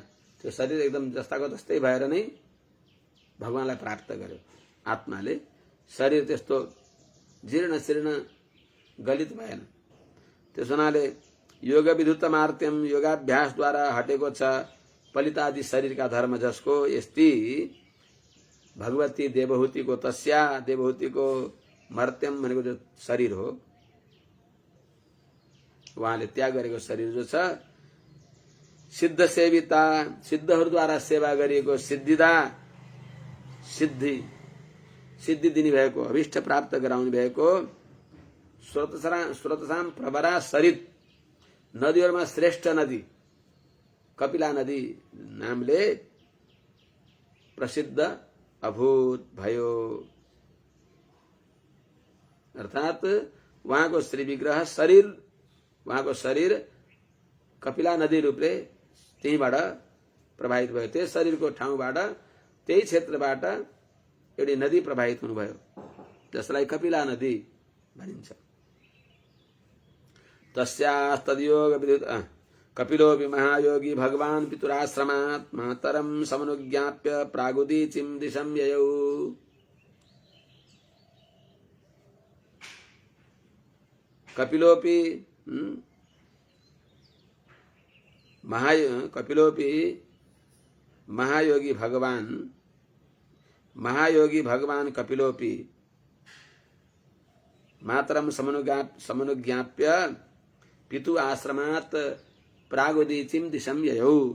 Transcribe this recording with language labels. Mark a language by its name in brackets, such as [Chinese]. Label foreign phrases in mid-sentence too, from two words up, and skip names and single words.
[Nepali] त्यो शरीर एकदम जस्ताको तस्तै भएर नै भगवानलाई प्राप्त गर्यो। आत्माले शरीर त्यस्तो जीर्ण शीर्ण गलित भएन। त्यस हुनाले [Sanskrit] योग विधुत मार्त्यम, [Nepali] योगाभ्यासद्वारा हटेको छ पलित आदि शरीरका धर्म जसको। यस्ती भगवती देवहूतिको, तस्या देवहूतिको मर्त्यम भनेको जो शरीर हो, उहाँले त्याग गरेको शरीर जो छ, [Sanskrit] सिद्ध सेविता, [Nepali] सिद्धहरूद्वारा सेवा गरिएको, सिद्धिदा, सिद्धि दिने भएको, अभिष्ट प्राप्त गराउने भएको, [Sanskrit] स्रोतसाम प्रवरा सरित, [Nepali] नदीहरूमा श्रेष्ठ नदी कपिला नदी नामले प्रसिद्ध अभूत भयो। अर्थात उहाँको श्री विग्रह शरीर, उहाँको शरीर कपिला नदी रूपले त्यहीबाट प्रवाहित भयो। त्यस शरीरको ठाउँबाट, त्यही क्षेत्रबाट एउटी नदी प्रवाहित हुनुभयो जसलाई कपिला नदी भनिन्छ। [Sanskrit] तस्यास्तद्योग विद्युत कपिलोऽपि महायोगी भगवान् पितुराश्रमात् मातरं समनुज्ञाप्य प्रागुदीचिं दिशं ययौ। कपिलोऽपि महायोगी भगवान कपिलोऽपि मातरं समनुज्ञाप्य पितु आश्रमात् प्रागुदीचिं दिशं ययौ।